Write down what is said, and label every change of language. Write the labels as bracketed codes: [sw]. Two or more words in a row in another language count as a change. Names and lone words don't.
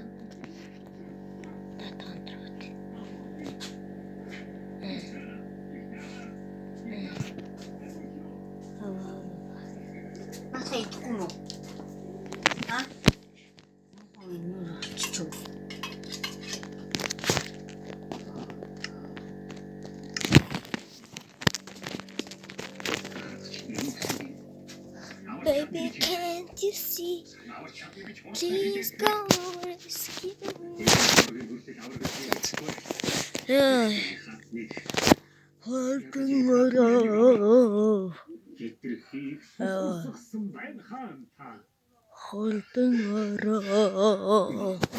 [mn] Дата контракт. Махай идэхгүй юу? Аа? Чү. [en] Baby, can't you see? Please go rescue me. [mn] Холдон ороо.